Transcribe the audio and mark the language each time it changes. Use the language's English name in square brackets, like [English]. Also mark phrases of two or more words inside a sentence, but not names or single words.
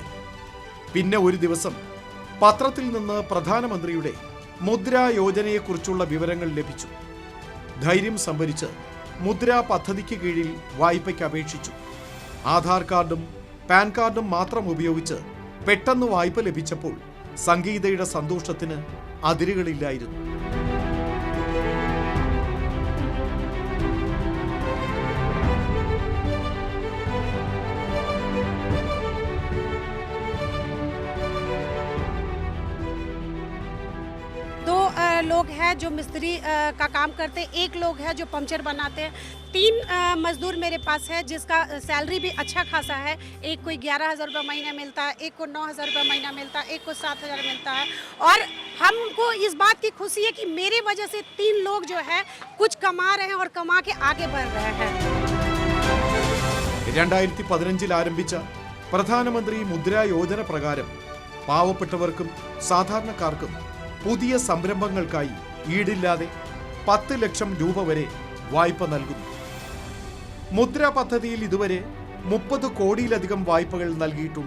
[Malayalam] പിന്നെ ഒരു ദിവസം പത്രത്തിൽ നിന്ന് പ്രധാനമന്ത്രിയുടെ മുദ്രാ യോജനയെക്കുറിച്ചുള്ള വിവരങ്ങൾ ലഭിച്ചു. ധൈര്യം സംഭരിച്ച് മുദ്രാ പദ്ധതിക്ക് കീഴിൽ വായ്പയ്ക്ക് അപേക്ഷിച്ചു. ആധാർ കാർഡും പാൻ കാർഡും മാത്രം ഉപയോഗിച്ച് പെട്ടെന്ന് വായ്പ ലഭിച്ചപ്പോൾ സംഗീതയുടെ സന്തോഷത്തിന് അതിരുകളില്ലായിരുന്നു. [Hindi] लोग हैं जो मिस्त्री का काम करते हैं, एक लोग है जो पंचर बनाते हैं, 3 मजदूर मेरे पास है जिसका सैलरी भी अच्छा खासा है। एक को 11,000 रुपये महीना मिलता है, एक को 9,000 रुपये महीना मिलता है, एक को 7,000 मिलता है। और हमको इस बात की खुशी है कि मेरे वजह से 3 लोग जो है कुछ कमा रहे हैं और कमा के आगे बढ़ रहे हैं. [Malayalam] 2015 ആരംഭിച്ച പ്രധാനമന്ത്രി മുദ്രാ യോജന പ്രകാരം പാവപ്പെട്ടവർക്കും സാധാരണക്കാർക്കും പുതിയ സംരംഭങ്ങൾക്കായി ഈടില്ലാതെ 10 ലക്ഷം രൂപ വരെ വായ്പ നൽകുന്നു. മുദ്ര പദ്ധതിയിൽ ഇതുവരെ 30 കോടിയിലധികം വായ്പകൾ നൽകിയിട്ടുണ്ട്.